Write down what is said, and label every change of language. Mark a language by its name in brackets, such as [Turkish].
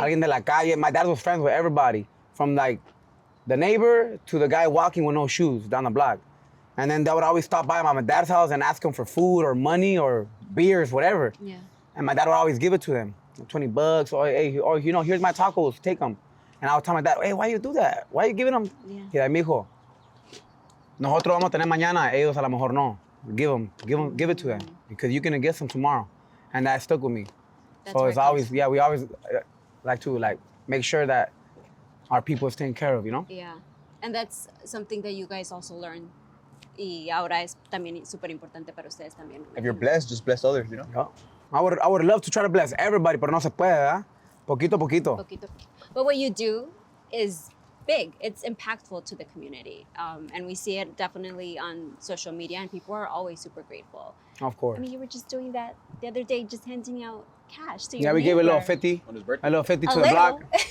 [Spanish] alguien de la calle, [English] my dad was friends with everybody, from like the neighbor to the guy walking with no shoes down the block. And then they would always stop by my dad's house and ask him for food or money or beers, whatever. Yeah. And my dad would always give it to them, $20, or hey, or you know, here's my tacos, take them. And I would tell my dad, hey, why you do that? Why you giving them? Yeah. He's like, [Spanish] mijo, nosotros vamos a tener mañana, ellos a lo mejor no. [English] Give it to them, because you're gonna get some tomorrow. And that stuck with me. That's So where it's it comes always, from. we always like to make sure that our people is taken care of, you know? Yeah. And that's something that you guys also learned. [Spanish] Y ahora es también súper importante para ustedes también. [English] If you're blessed, just bless others, you know? Yeah. I would love to try to bless everybody, [Spanish] pero no se puede, ¿verdad? Poquito a poquito. Poquito. [English] But what you do is big. It's impactful to the community. And we see it definitely on social media, and people are always super grateful. Of course. I mean, you were just doing that the other day, just handing out cash to your Yeah, we gave a little neighbor. 50. On his birthday. A little 50 A to the little. block.